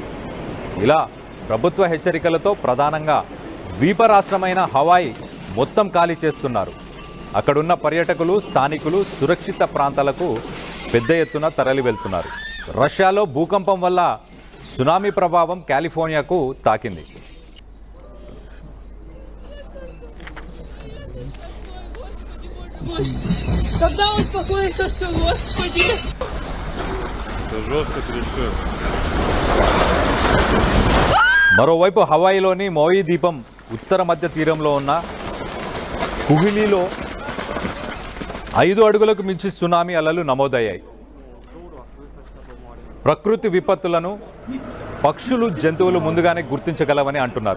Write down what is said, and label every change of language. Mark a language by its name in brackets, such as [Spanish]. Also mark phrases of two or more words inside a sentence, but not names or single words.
[Telugu] ఇలా ప్రభుత్వ హెచ్చరికలతో ప్రధానంగా ద్వీప రాష్ట్రమైన హవాయ్ మొత్తం ఖాళీ చేస్తున్నారు. అక్కడున్న పర్యాటకులు, స్థానికులు సురక్షిత ప్రాంతాలకు పెద్ద ఎత్తున తరలి వెళ్తున్నారు. రష్యాలో భూకంపం వల్ల సునామీ ప్రభావం కాలిఫోర్నియాకు తాకింది. [Russian] Когда успокоится все, Господи? Это жестко трясет. [Telugu] మరోవైపు హవాయిలోని మోయి ద్వీపం ఉత్తర మధ్య తీరంలో ఉన్న కుహిలీలో 5 అడుగులకు మించి సునామీ అలలు నమోదయ్యాయి. ప్రకృతి విపత్తులను పక్షులు, జంతువులు ముందుగానే గుర్తించగలవని అంటున్నారు.